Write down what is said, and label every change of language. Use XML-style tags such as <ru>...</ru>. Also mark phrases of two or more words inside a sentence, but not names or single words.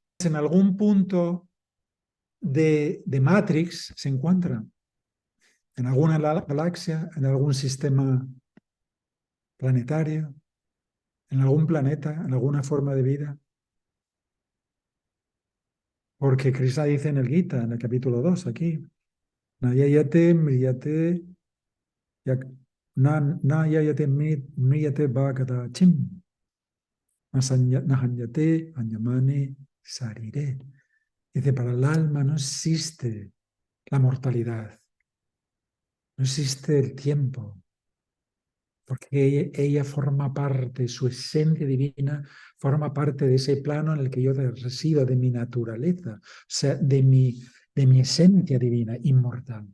<es>En algún punto de Matrix se encuentran, en alguna galaxia, en algún sistema planetario, en algún planeta, en alguna forma de vida. Porque Krishna dice en el Gita, en el capítulo 2, aquí,</es> <sa>Nayayate mriyate nayayate mriyate bhagata chim nahanyate anyamane sarire.</sa> <es>Dice, para el alma no existe la mortalidad, no existe el tiempo, porque ella forma parte, su esencia divina forma parte de ese plano en el que yo resido, de mi naturaleza, o sea, de mi esencia divina, inmortal.</es>